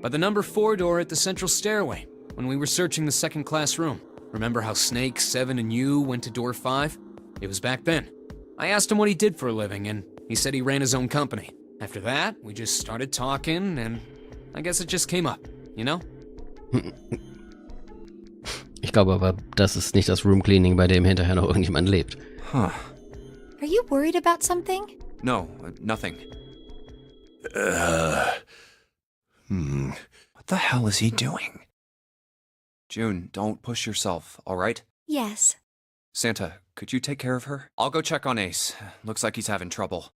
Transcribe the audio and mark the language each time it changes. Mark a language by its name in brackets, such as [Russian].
[English] By the number 4 door at the central stairway, when we were searching the second class room. Remember how Snake, Seven, and you went to door 5? It was back then. I asked him what he did for a living, and he said he ran his own company. After that, we just started talking, and I guess it just came up, you know? [German] Ich glaube aber, das ist nicht das Room Cleaning, bei dem hinterher noch irgendjemand lebt. [English] Huh. Are you worried about something? No, nothing. What the hell is he doing? June, don't push yourself, all right? Yes. Santa, could you take care of her? I'll go check on Ace. Looks like he's having trouble.